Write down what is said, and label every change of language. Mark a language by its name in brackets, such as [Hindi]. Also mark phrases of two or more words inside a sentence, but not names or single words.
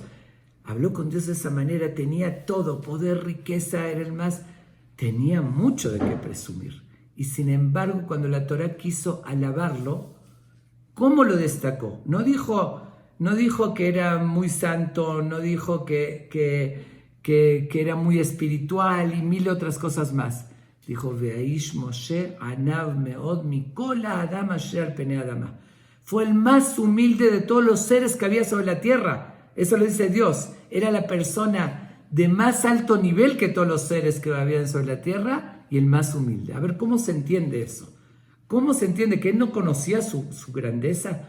[Spanish] Habló con Dios de esa manera, tenía todo, poder, riqueza, era el más, tenía mucho de qué presumir. Y sin embargo, cuando la Torá quiso alabarlo, ¿cómo lo destacó? No dijo que era muy santo, no dijo que era muy espiritual y mil otras cosas más. Dijo, [Hebrew] והאיש משה ענו מאד מכל האדם אשר על פני האדמה. [Spanish] Fue el más humilde de todos los seres que había sobre la tierra. Eso lo dice Dios. Era la persona de más alto nivel que todos los seres que habían sobre la tierra y el más humilde. A ver, ¿cómo se entiende eso? ¿Cómo se entiende que él no conocía su grandeza?